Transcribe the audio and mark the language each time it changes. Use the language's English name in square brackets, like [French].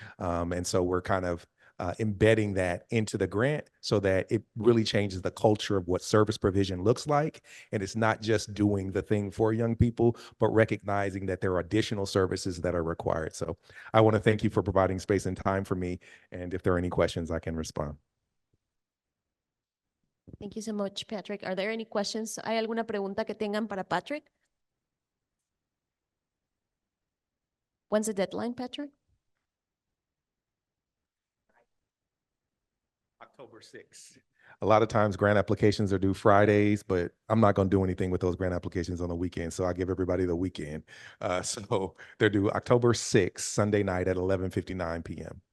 [English] And so we're kind of embedding that into the grant so that it really changes the culture of what service provision looks like. And it's not just doing the thing for young people, but recognizing that there are additional services that are required. So I want to thank you for providing space and time for me. And if there are any questions, I can respond. Thank you so much, Patrick. Are there any questions? [Spanish] ¿Hay alguna pregunta que tengan para Patrick? [English] When's the deadline, Patrick? October 6th. A lot of times grant applications are due Fridays, but I'm not going to do anything with those grant applications on the weekend. So I give everybody the weekend. So they're due October 6th, Sunday night at 11:59 p.m.